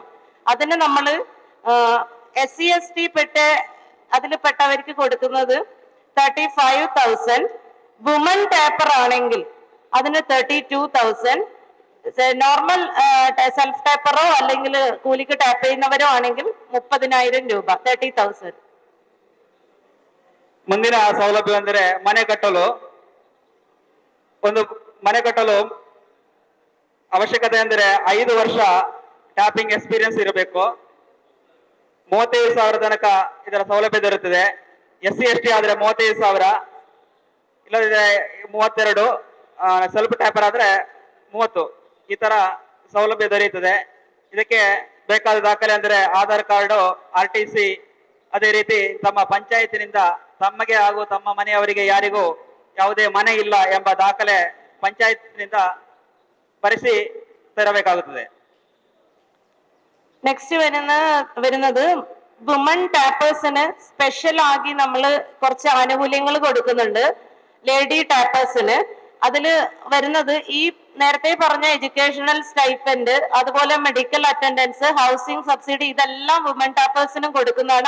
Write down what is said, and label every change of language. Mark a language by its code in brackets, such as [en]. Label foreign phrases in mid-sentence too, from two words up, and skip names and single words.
[ml] അതിന് നമ്മൾ SC ST അതിൽ പെട്ടവർക്ക് കൊടുക്കുന്നത് 35,000. [en] woman tapper [ml] ആണെങ്കിൽ അതിന് 32,000. [en] normal self [ml] ടാപ്പറോ അല്ലെങ്കിൽ കൂലിക്ക് ടാപ്പ് ചെയ്യുന്നവരോ ആണെങ്കിൽ 30,000 രൂപ, 30,000. [kn] ಮುಂದಿನ ಸೌಲಭ್ಯ ಅಂದರೆ ಮನೆ ಕಟ್ಟಲು. ಒಂದು ಮನೆ ಕಟ್ಟಲು ಅವಶ್ಯಕತೆ ಅಂದರೆ 5 ವರ್ಷ [en] tapping experience [kn] ಇರಬೇಕು. 35,000 ತನಕ ಇದರ ಸೌಲಭ್ಯ ದೊರೆಯುತ್ತದೆ. SC ST ಆದ್ರೆ 35,000, ಇಲ್ಲದಿದ್ರೆ 32, [en] self tapper [kn] ಆದ್ರೆ 30. ಈ ತರ ಸೌಲಭ್ಯ ದೊರೆಯುತ್ತದೆ. ಇದಕ್ಕೆ ಬೇಕಾದ ದಾಖಲೆ ಅಂದರೆ ಆಧಾರ್ ಕಾರ್ಡು, RTC, ಅದೇ ರೀತಿ ತಮ್ಮ ಪಂಚಾಯತಿನಿಂದ ತಮಗೆ ಹಾಗೂ ತಮ್ಮ ಮನೆಯವರಿಗೆ ಯಾರಿಗೂ ಯಾವುದೇ ಮನೆ ಇಲ್ಲ ಎಂಬ ದಾಖಲೆ ಪಂಚಾಯತ್ನಿಂದ ಬರೆಸಿ ತರಬೇಕಾಗುತ್ತದೆ. [ml] നെക്സ്റ്റ് വരുന്നത് വുമൺ ടാപ്പേഴ്സിന് സ്പെഷ്യൽ ആಗಿ നമ്മൾ കുറച്ച് ആനുകൂല്യങ്ങൾ കൊടുക്കുന്നുണ്ട് ലേഡി ടാപ്പേഴ്സിന്. അതില് വരുന്നത് ഈ നേരത്തെ പറഞ്ഞ എഡ്യൂക്കേഷണൽ സ്റ്റൈപ്പൻഡ്, അതുപോലെ [en] medical attendance, housing subsidy, [ml] ഇതെല്ലാം വുമൺ ടാപ്പേഴ്സിനും കൊടുക്കുന്നതാണ്.